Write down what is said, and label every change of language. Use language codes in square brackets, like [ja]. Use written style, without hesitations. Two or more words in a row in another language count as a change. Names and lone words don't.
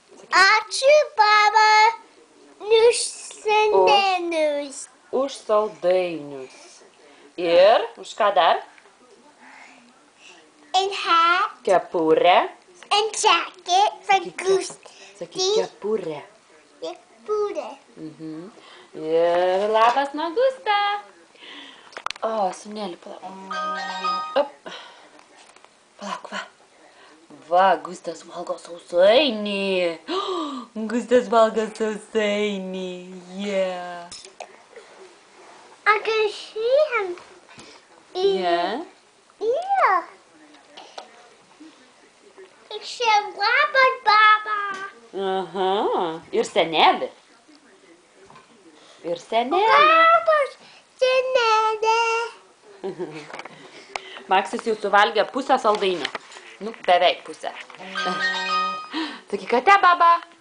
[lt] Ačiū, baba, už saldainius. Už saldainius. Ir už ką dar? [en] And hat. [lt] Kepurę. [en] And jacket for goose. [lt] Sakyk kepurę. Kepurę. Ir labas nuo Gusta. O, sūneli, palauk. Palauk, va. Va, Gustas valgo sausainį. Gustas valgo sausainį. [en] Yeah. I can see him. Yeah. Yeah. It's a rabbit, baba. [lt] Aha. Ir senelį. Ir senelį. Rabbit, senelė. Maksis jau suvalgė pusę saldainio. Nu, beveik pusę. Sakyk, ate, baba.